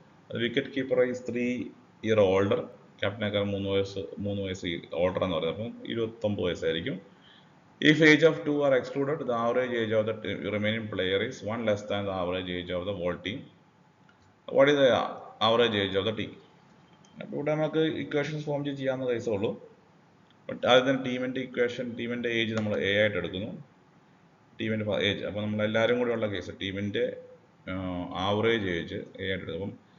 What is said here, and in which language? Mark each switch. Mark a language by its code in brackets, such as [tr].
[en] The wicket keeper is 3 year older. [ml] ക്യാപ്റ്റനേക്കാൾ 3 വയസ്സ് older എന്ന് പറയുന്നത്, അപ്പം 29 വയസ്സായിരിക്കും. [en] If age of 2 are excluded, the average age of the remaining player is 1 less than the average age of the whole team. What is the average age of the team? [ml] അപ്പോൾ ഇവിടെ നമുക്ക് equations form ചെയ്യാവുന്ന കേസേ ഉള്ളൂ. But ആദ്യം തന്നെ ടീമിൻ്റെ age നമ്മൾ A ആയിട്ട് എടുക്കുന്നു. ടീമിൻ്റെ ഏജ്, അപ്പോൾ നമ്മളെല്ലാവരും കൂടെ ഉള്ള കേസ് ടീമിൻ്റെ ആവറേജ് ഏജ് A ആയിട്ട് എടുക്കും.